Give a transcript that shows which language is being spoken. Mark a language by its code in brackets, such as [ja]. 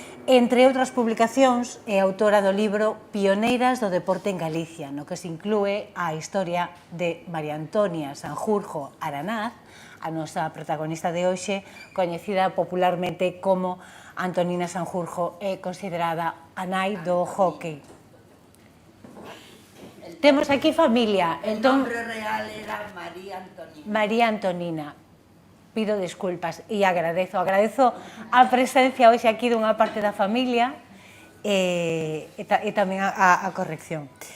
[gl] Entre outras publicacións, é autora do libro Pioneiras do Deporte en Galicia, no que se inclúe a historia de María Antonia Sanjurjo Aranaz, a nosa protagonista de hoxe, coñecida popularmente como Antonina Sanjurjo, é considerada a nai do hóquei. Temos aquí familia. [es] El nombre real era María Antonina. María Antonina. [gl] Pido disculpas e agradezo a presencia hoxe aquí dunha parte da familia e tamén a corrección.